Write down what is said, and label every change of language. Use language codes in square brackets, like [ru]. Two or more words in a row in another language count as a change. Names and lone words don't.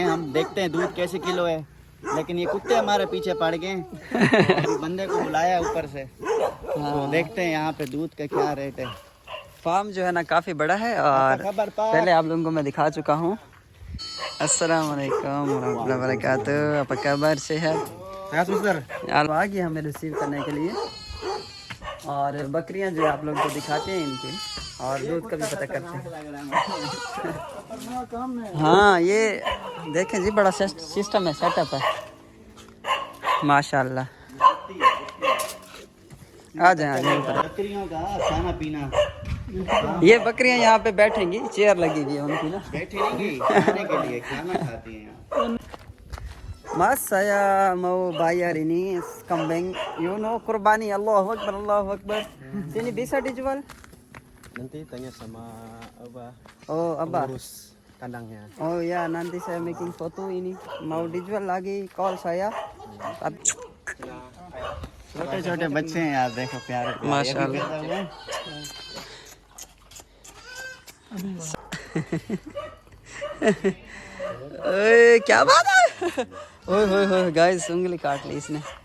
[hi] हम देखते हैं दूध कैसे किलो है, लेकिन ये कुत्ते हमारे पीछे पड़ गए। बंदे को बुलाया ऊपर से, तो देखते हैं यहाँ पे दूध का क्या रेट है। फार्म जो है ना काफ़ी बड़ा है और पहले आप लोगों को मैं दिखा चुका हूँ। [ar] السلام عليكم ورحمة الله وبركاته. [id] apa kabar, [hi] सेहत? आ गए हमें रिसीव करने के लिए और बकरियां जो आप लोगों को दिखाते हैं इनकी और दूध का भी पता करते हैं। हाँ ये देखें जी, बड़ा सिस्टम है, सेटअप है माशाल्लाह। आ जाए बकरियों का खाना पीना। ये बकरियां यहाँ पे बैठेंगी, चेयर लगी हुई है उनकी ना, बैठेंगी खाने के लिए, खाना खाती हैं। [id] Mas saya mau bayar ini kambing, kurbani. [ar] الله أكبر، الله أكبر. [id] Sini bisa dijual? Nanti tanya sama Abah. Oh, Abah. Urus kandangnya. Oh ya, nanti saya making foto ini. Mau dijual lagi, call saya. [hi] छोटे छोटे बच्चे हैं यार, देखो प्यारे माशाल्लाह। क्या बात है। ओए होए होए गाइस, उंगली काट ली इसने।